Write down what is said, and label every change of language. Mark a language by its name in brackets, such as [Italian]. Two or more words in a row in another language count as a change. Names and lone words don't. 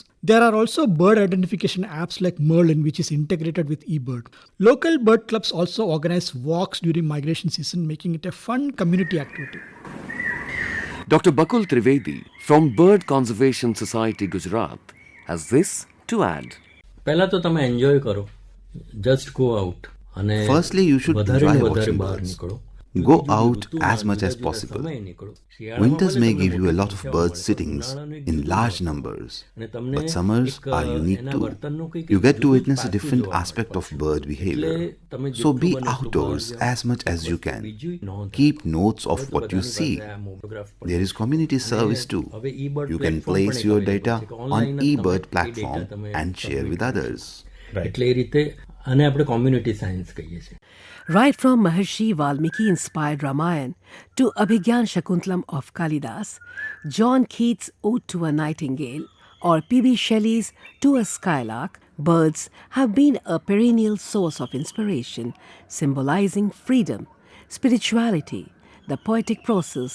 [English] There are also bird identification apps like Merlin, which is integrated with eBird. Local bird clubs also organize walks during migration season, making it a fun community activity. Dr. Bakul Trivedi from Bird Conservation Society Gujarat has this to add. [Gujarati] પહેલા તો તમે એન્જોય કરો. [English] Just go out. Firstly, you should enjoy watching birds. Go out as much as possible. Winters may give you a lot of bird sittings in large numbers, but summers are unique too. You get to witness a different aspect of bird behavior. So be outdoors as much as you can. Keep notes of what you see. There is community service too. You can place your data on eBird platform and share with others. [Gujarati] એટલે એ રીતે આને આપણે [English] community science [Gujarati] કહીએ છીએ. [English] Right from Maharshi Valmiki-inspired Ramayana to Abhigyan Shakuntalam of Kalidas, John Keats' Ode to a Nightingale, or P.B. Shelley's To a Skylark, birds have been a perennial source of inspiration, symbolizing freedom, spirituality, the poetic process.